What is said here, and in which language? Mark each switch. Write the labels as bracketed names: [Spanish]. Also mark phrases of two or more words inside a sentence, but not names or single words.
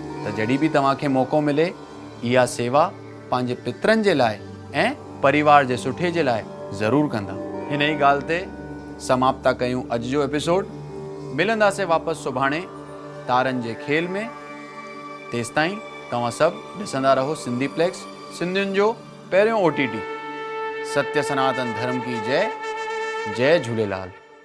[Sindhi] त जॾहिं बि तव्हांखे मौक़ो मिले इहा सेवा पंहिंजे पित्रनि जे लाइ ऐं परिवार जे सुठे जे लाइ ज़रूरु कंदा। हिन ई ॻाल्हि ते समाप्त था कयूं अॼु जो एपिसोड। मिलंदासीं वापसि सुभाणे तारनि जे खेल में। तेसिताईं तव्हां सभु ॾिसंदा रहो सिंधीप्लेक्स, सिंधियुनि जो पहिरियों OTT। [Hindi] सत्य सनातन धर्म की जय। जय झूलेलाल।